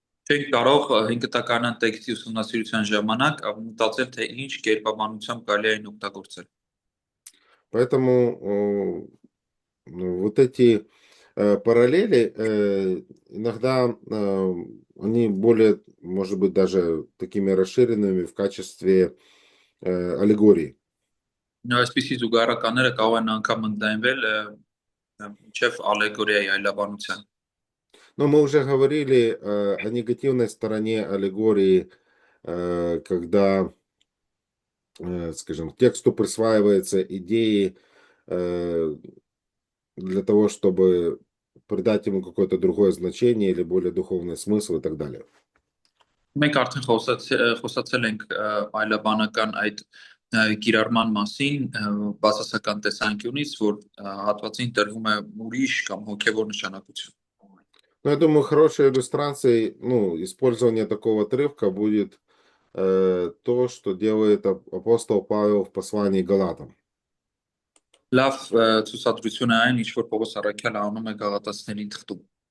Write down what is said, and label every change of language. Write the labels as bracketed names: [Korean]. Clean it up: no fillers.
[Armenian] Չենք կարող հին կտակարանան տեքստի ուսումնասիրության ժամանակ մտածել, թե ինչ կերպաբանությամբ կարելի է այն օգտագործել։ [Russian] Поэтому ну, вот эти параллели иногда они более, может быть, даже такими расширенными в качестве аллегории. [Armenian] Այսպիսի զուգահեռականները կարող են անգամ ընդլայնվել մինչև ալեգորիայի այլաբանության։ [Russian] Но мы уже говорили о негативной стороне аллегории, когда, скажем, к тексту присваиваются идеи э, для того, чтобы придать ему какое-то другое значение или более духовный смысл и так далее. [Armenian] Մենք արդեն խոսացել ենք այլաբանական այդ կիրառման մասին բացասական տեսանկյունից, որ հատվածին տրվում է ուրիշ կամ հոգևոր նշանակություն։ [Russian] Но я думаю, хорошей иллюстрацией, ну, использования такого отрывка будет то, что делает апостол Павел в послании к Галатам. [Armenian] Լավ ցուցադրություն է այն, ինչ որ Պողոս առաքյալը անում է Գաղատացիներին թղթում։